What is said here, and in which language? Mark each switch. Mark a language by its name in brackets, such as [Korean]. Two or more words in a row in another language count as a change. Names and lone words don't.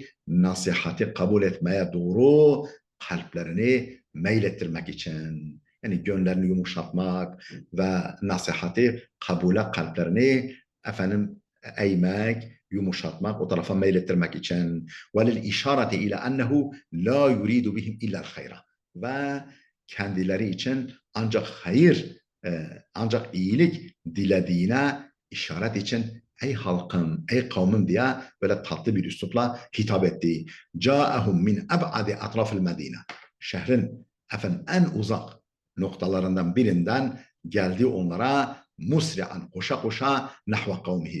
[Turkish] Nasihati kabul etmeye doğru kalplerini meylettirmek için. Yani gönüllerini yumuşatmak ve nasihati kabule kalplerini efendim eğmek, yumuşatmak, o tarafa meylettirmek için. [Arabic] وللإشارة إلى أنه لا يريد بهم إلا خيرا. [Turkish] Ve kendileri için ancak hayır, ancak iyilik dilediğine işaret için ey halkım, ey kavmim diye böyle tatlı bir üslupla hitap etti. [Arabic] جاءهم من أبعد أطراف المدينة. [Turkish] Şehrin efendim en uzak noktalarından birinden geldi onlara musri'an, koşa koşa [Arabic] نحو قومه.